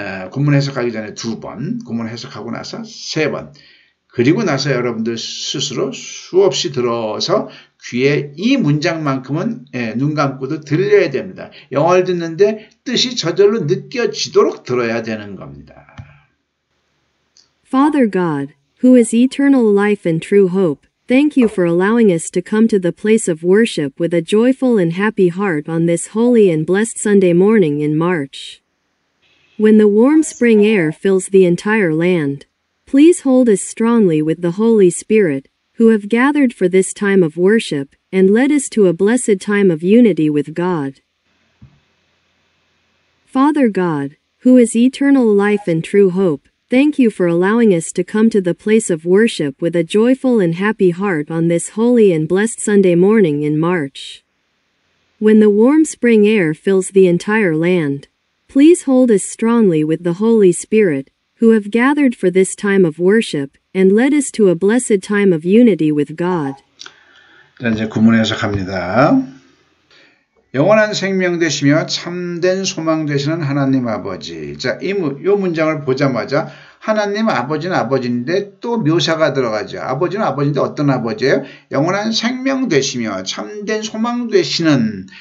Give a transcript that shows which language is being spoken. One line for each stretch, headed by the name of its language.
Korean: 구문 해석하기 전에 2번, 구문 해석하고 나서 3번. 그리고 나서 여러분들 스스로 수없이 들어서 귀에 이 문장만큼은 눈 감고도 들려야 됩니다. 영어를 듣는데 뜻이 저절로 느껴지도록 들어야 되는 겁니다.
English: Father God, who is eternal life and true hope, thank you for allowing us to come to the place of worship with a joyful and happy heart on this holy and blessed Sunday morning in March. When the warm spring air fills the entire land, please hold us strongly with the Holy Spirit, who have gathered for this time of worship, and led us to a blessed time of unity with God. Father God, who is eternal life and true hope, thank you for allowing us to come to the place of worship with a joyful and happy heart on this holy and blessed Sunday morning in March. When the warm spring air fills the entire land, please hold us strongly with the Holy Spirit, who have gathered for this time of worship, and led us to a blessed time of unity with God.
Korean: 자, 이제 구문 해석합니다. 영원한 생명 되시며 참된 소망 되시는 하나님 아버지. 자, 이 문장을 보자마자 하나님 아버지는 아버지인데 또 묘사가 들어가죠. 아버지는 아버지인데 어떤 아버지예요? 영원한 생명 되시며 참된 소망 되시는.